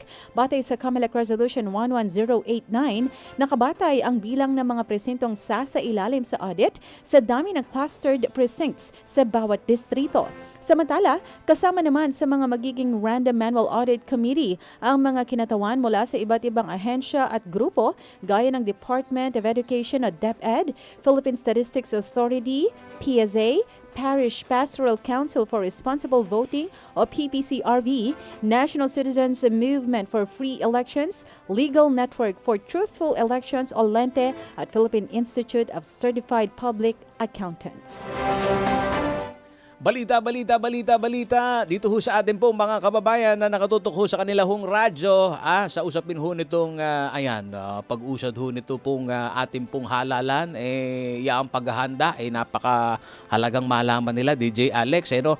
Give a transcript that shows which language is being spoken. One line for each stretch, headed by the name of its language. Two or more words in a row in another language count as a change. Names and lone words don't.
Filipino: Batay sa COMELEC Resolution 11089, nakabatay ang bilang ng mga presintong sasailalim sa audit sa dami ng clustered precincts sa bawat distrito. Samantala, kasama naman sa mga magiging Random Manual Audit Committee ang mga kinatawan mula sa iba't ibang ahensya at grupo gaya ng Department of Education o DepEd, Philippine Statistics Authority, PSA, Parish Pastoral Council for Responsible Voting o PPCRV, National Citizens Movement for Free Elections, Legal Network for Truthful Elections o LENTE at Philippine Institute of Certified Public Accountants. Balita. Dito ho sa atin po mga kababayan na nakatutok ho sa kanila hong radyo sa usapin ho nitong pag-usad ho nito pong ating pong halalan yaang paghahanda napakahalagang malaman nila DJ Alex no?